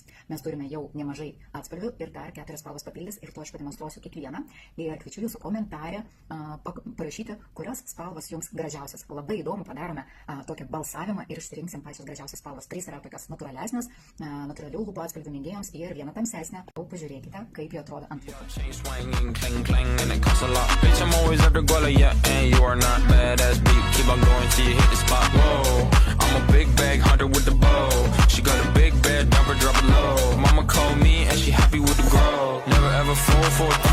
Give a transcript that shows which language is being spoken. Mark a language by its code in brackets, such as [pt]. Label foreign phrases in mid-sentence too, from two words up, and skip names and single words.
[lt] Mes turime jau nemažai atspalvių ir dar 4 spalvos papildys ir to aš pademonstruosiu kiekvieną. Ir kviečiu jūsų komentarę parašyti, kurios spalvos jums gražiausias. Labai įdomu, padarome tokią balsavimą ir išsirinksim pačios gražiausias spalvos. 3 yra tokios natūralesnės, natūralių lūpų atspalvių mėgėjams ir viena tamsesnė. Pažiūrėkite, kaip jie atrodo ant lūpų. [en] I'm a big bag hunter with the bow. She got a big bed, number drop it low. Mama called me and she happy with the grow. Never ever fall for a party that's a no.